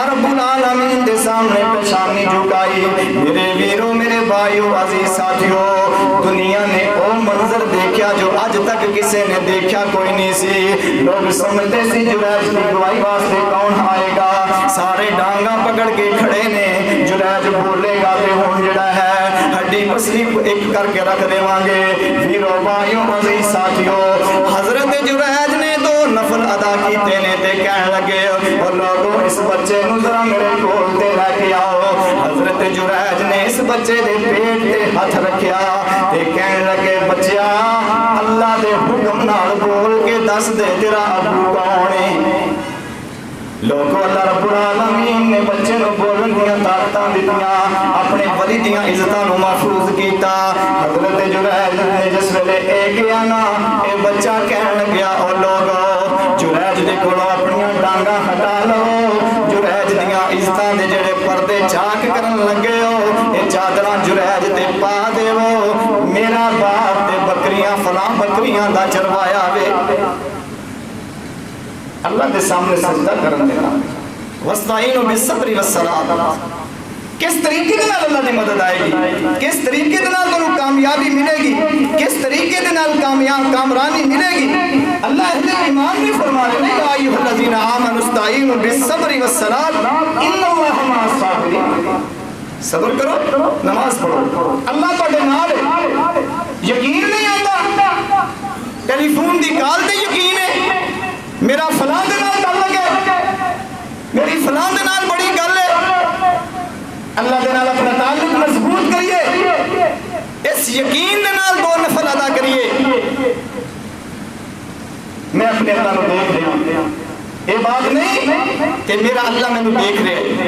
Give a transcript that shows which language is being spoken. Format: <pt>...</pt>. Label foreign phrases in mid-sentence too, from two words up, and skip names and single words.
<pa>رب العالمین دے سامنے پیشانی جھکائی میرے ویروں میرے بھائیوں عزیز ساتھیوں دنیا نے او منظر دیکھا جو آج تک کسی نے دیکھا کوئی نہیں سی لوگ سمجھتے سی جریج کی گواہی واسطے کون آئے گا سارے ڈانگاں پکڑ کے کھڑے نے جریج بولے گا تے ہون جڑا ہے ہڈی پسلی ایک کر کے رکھ دے وانگے ویروں بھائیوں عزیز ساتھیوں حضرت جریج نے 2 نفل ادا کیتے نے تے کہنے لگے اور لوگوں اس بچے نو ذرا میرے کول تے لے کے آؤ۔ حضرت جریج نے اس بچے دے پیٹ تے ہاتھ رکھیا تے کہن لگے بچیا اللہ دے حکم نال بول کے دس دے تیرا ابو کون ہے؟ لوگوں اللہ رب العالمین نے بچے نو بولن دیاں طاقتاں دتیاں، اپنے ولی دیاں عزتاں نو محفوظ کیتا۔ حضرت جریج نے جس ویلے اے گیا نا اے بچہ کہن لگیا او لوگو جریج دے کولوں اپنیاں ڈانگاں ہٹا لو، جریج دیاں عزتاں دے جڑے پردے چاک کرن لگے ہو اے چادراں جریج تے پا دیو، میرا باپ تے بکریاں فلاں بکریاں دا چروایا وے۔ اللہ کے سامنے سجدہ کرن دینا،</pa> <ar>وَاسْتَعِينُوا بِالصَّبْرِ وَالصَّلَاةِ۔</ar> <pa>کس طریقے کے نال اللہ دی مدد آئے گی، کس طریقے کے نال تمہیں کامیابی ملے گی، کس طریقے کے نال کامرانی ملے گی؟</pa> <ur>اللہ اہل ایمان بھی فرما رہے ہیں</ur> <ar>یا ایھا الذین آمنوا استعینوا بالصبر والصلاۃ ان اللہ مع الصابرین۔</ar> <pa>صبر کرو، نماز پڑھو، اللہ تہاڈے نال ہے۔</pa> <ur>یقین نہیں آتا،</ur> <pa>ٹیلی فون دی کال تے یقین ہے، میرا فلاں دے نال تعلق ہے، میری فلاں دے نال بڑی گل ہے، اللہ دے نال اپنا تعلق مضبوط کریے، اس یقین دے نال دو نفل ادا کریے</pa> <ur>میں اپنے اللہ کو دیکھ رہا ہوں، یہ بات نہیں کہ میرا اللہ میں دیکھ رہے ہیں۔</ur>